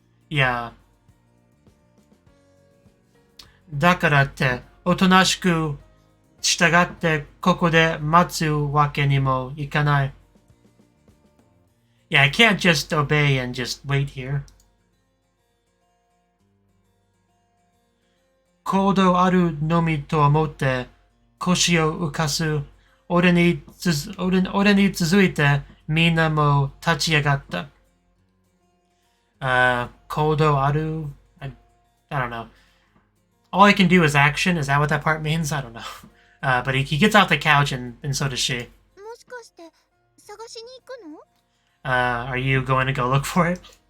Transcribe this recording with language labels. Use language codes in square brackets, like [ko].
[ja] や、だからって、おとなしく従ってここで待つわけにもいかない。 [en] Yeah, I can't just obey and just wait here. [ja] 行動あるのみと思って腰を浮かす。俺に続いてみんなも立ち上がった。行動ある [en] I don't know. All I can do is action. Is that what that part means? I don't know. But he gets off the couch and so does she. [ja] もしかして探しに行くの？ [en] Are you going to go look for it?